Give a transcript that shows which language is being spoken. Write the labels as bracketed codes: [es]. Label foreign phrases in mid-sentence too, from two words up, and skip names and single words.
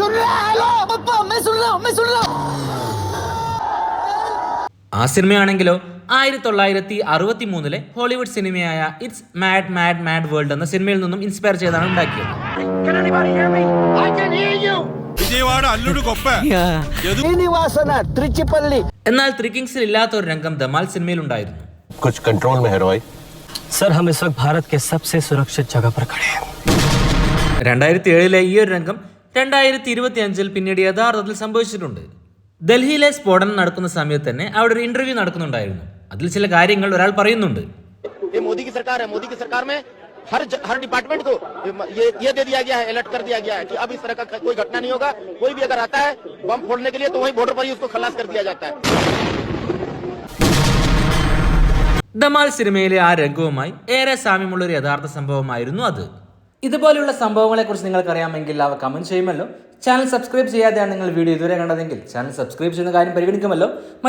[ml] ആ സിനിമയാണെങ്കിലോ 1963 ഹോളിവുഡ് സിനിമയായ ഇറ്റ്സ് മാഡ് മാഡ് മാഡ് വേൾഡ് എന്ന സിനിമയിൽ നിന്നും ഇൻസ്പയർ ചെയ്താണ് ഉണ്ടാക്കിയത്. [te] വിജയവാഡ അല്ലുడు గొప్ప [ml] എന്നാൽ ത്രീ കിങ്സിൽ ഇല്ലാത്ത ഒരു രംഗം ധമാൽ സിനിമയിൽ ഉണ്ടായിരുന്നു. [hi] कुछ कंट्रोल में है रोय. सर हम इस वक्त भारत के सबसे सुरक्षित जगह पर खड़े हैं. [ml] 2007 ഈ ഒരു രംഗം 2025 പിന്നീട് യഥാർത്ഥത്തിൽ സംഭവിച്ചിട്ടുണ്ട്. ഡൽഹിയിലെ സ്ഫോടനം നടക്കുന്ന സമയത്ത് തന്നെ അവിടെ ഒരു ഇന്റർവ്യൂ നടക്കുന്നുണ്ടായിരുന്നു. അതിൽ ചില കാര്യങ്ങൾ ഒരാൾ പറയുന്നുണ്ട്. [hi] मोदी की सरकार है, मोदी की सरकार में हर डिपार्टमेंट को ये दे दिया गया है, अलर्ट कर दिया गया है कि अब इस तरह का कोई घटना नहीं होगा. कोई भी अगर आता है बम फोड़ने के लिए तो वहीं बॉर्डर पर ही उसको खलास कर दिया जाता है. [ml] ധമാൽ സിനിമയിലെ ആ രംഗവുമായി ഏറെ സാമ്യമുള്ള ഒരു യഥാർത്ഥ സംഭവമായിരുന്നു അത്. ഇതുപോലെയുള്ള സംഭവങ്ങളെക്കുറിച്ച് നിങ്ങൾക്ക് അറിയാമെങ്കിൽ അവ കമന്റ് ചെയ്യുമല്ലോ. ചാനൽ സബ്സ്ക്രൈബ് ചെയ്യാതെയാണ് നിങ്ങൾ വീഡിയോ ഇതുവരെ കണ്ടതെങ്കിൽ ചാനൽ സബ്സ്ക്രൈബ് ചെയ്യുന്ന കാര്യം പരിഗണിക്കുമല്ലോ.